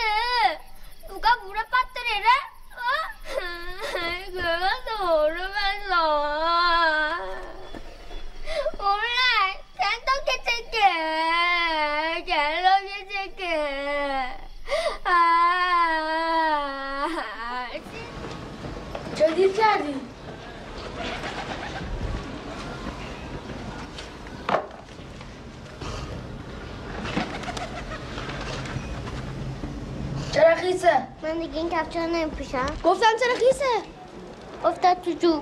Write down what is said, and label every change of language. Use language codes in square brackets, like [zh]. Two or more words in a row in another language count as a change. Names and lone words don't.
[ko] 누가 물에 빠뜨리래? 그것도 모르면서. 몰라, kentucky 치킨, 갤러기 치킨. 저기 자리. [fa] چرا خیسه؟ من دیگه این کفشا رو نمیپوشم. گفتم چرا خیسه؟ افتاد تو جوب.